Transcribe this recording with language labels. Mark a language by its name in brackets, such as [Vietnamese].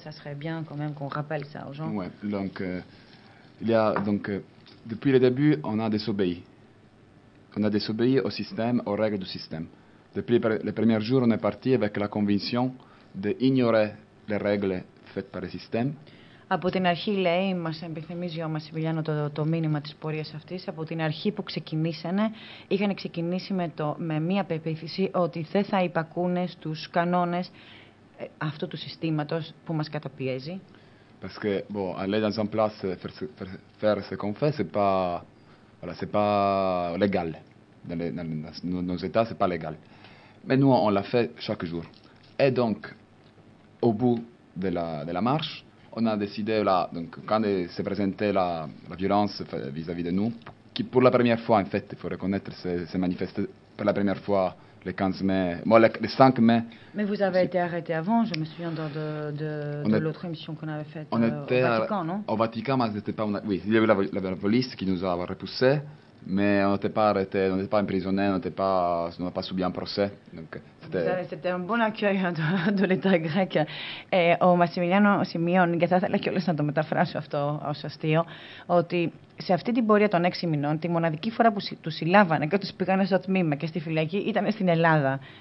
[French] Ça serait bien quand même qu'on rappelle ça aux gens. Ouais, donc, depuis le début, on a désobéi. On a désobéi au système, aux règles du système. Depuis les premiers jours, on est parti avec la conviction d'ignorer les règles faites par le système. [Greek] Από την αρχή, λέει, μας επιθυμίζει ο Μασιμιλιάνο το μήνυμα της πορείας αυτής. Από την αρχή που ξεκινήσανε, είχαν ξεκινήσει με μία πεποίθηση ότι δεν θα υπακούνε στους κανόνες αυτού του συστήματος που μας καταπιέζει. [French] Parce que, bon, aller dans un place, faire ce qu'on fait, c'est pas, voilà, c'est pas légal. Dans nos états, c'est pas légal. Mais nous, on l'a fait chaque jour. Et donc, au bout de la marche, on a décidé, là, donc, quand s'est présentée la violence vis-à-vis de nous, qui pour la première fois, en fait, il faut reconnaître, s'est manifestée pour la première fois le 15 mai, bon, le 5 mai. Mais vous avez été arrêté avant, je me souviens de l'autre émission qu'on avait faite au Vatican, non? Au Vatican, mais c'était pas... Oui, il y avait la police qui nous a repoussés, mais on n'était pas arrêté, on n'était pas emprisonné, on n'a pas subi un procès. Donc c'était un bon accueil de l'État grec. Et au [Greek] Massimiliano Simeone, και θα ήθελα κιόλας να το μεταφράσω αυτό ως αστείο, ότι σε αυτή την πορεία των 6 μηνών, τη μοναδική φορά που τους συλλάβανε και τους πήγανε στο τμήμα και στη φυλακή ήταν στην Ελλάδα.